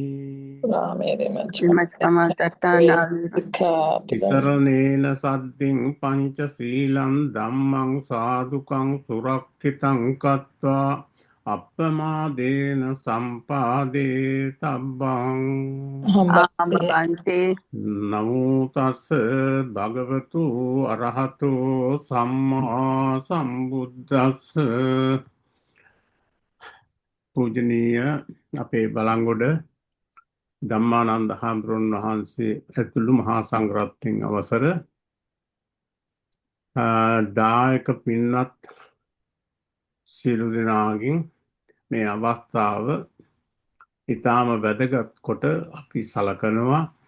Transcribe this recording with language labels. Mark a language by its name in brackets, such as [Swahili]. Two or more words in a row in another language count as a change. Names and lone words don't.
[Pali] තිසරණේන සද්දින් පංචශීලං ධම්මං සාදුකං සුරක්ඛිතං කତ୍වා අප්පමාදේන සම්පාදේ තබ්බං. නමෝ තස්ස භගවතු අරහතෝ සම්මා සම්බුද්දස්ස. [Sinhala] පූජනීය අපේ බලංගොඩ ධම්මානන්ද හාමුදුරුවෝ වහන්සේ ඇතුළු මහා සංඝරත්නයන් අවසර දායක පින්වත් සියලු දෙනාගෙන් මේ අවස්ථාව ඉතාම වැදගත් කොට අපි සලකනවා.